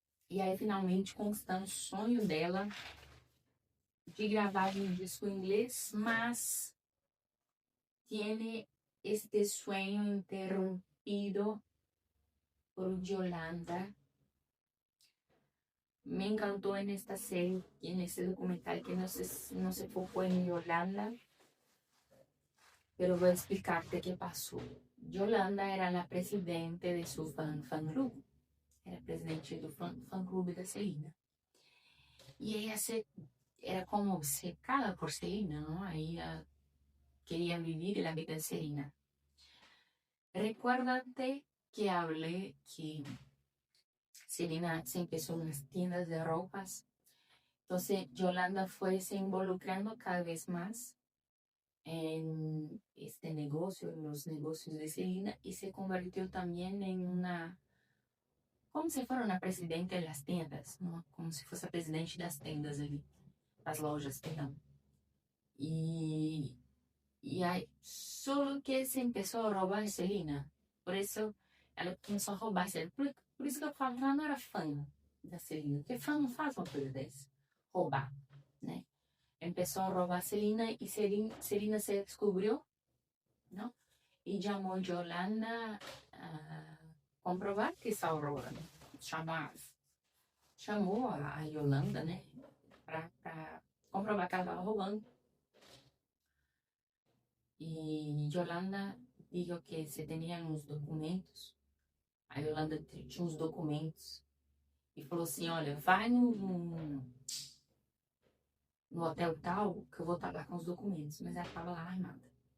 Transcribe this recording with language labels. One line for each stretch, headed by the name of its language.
Portuguese: E aí, finalmente, conquistando o sonho dela de gravar um disco em inglês,
Spanish: mas tiene este sueño interrumpido por Yolanda. Me encantó en esta serie y en este documental que no se focó en Yolanda, pero voy a explicarte qué pasó. Yolanda era la presidente de su fan club,
Portuguese: era presidente do fan club da Celina.
Spanish: E era como obcecada por Selena, ¿no? Ella quería vivir la vida de Selena. Recuérdate que hablé que Selena se empezó en las tiendas de ropas. Entonces, Yolanda fue se involucrando cada vez más en este negocio, en los negocios de Selena, y se convirtió también en una, como si fuera una presidenta de las tiendas, ¿no? Como si fuese presidente de las tiendas ali, las lojas, perdón. Y hay, solo que se empezó a robar Selena.
Portuguese: Por eso ela começou a roubar Selena. Por isso que eu falo que ela não era fã da Selena, porque fã não faz uma coisa dessa. Roubar, né?
Spanish: Empezó a roubar Selena y Selena se descubrió, ¿no? Y llamó a Yolanda a comprobar que estaba robando.
Portuguese: Chamou a Yolanda, né? Para comprovar que ela estava roubando.
Spanish: E Yolanda dijo que se tenían uns documentos.
Portuguese: A Yolanda tinha uns documentos. E falou assim, olha, vai no hotel tal, que eu vou estar lá com os documentos. Mas ela estava lá armada.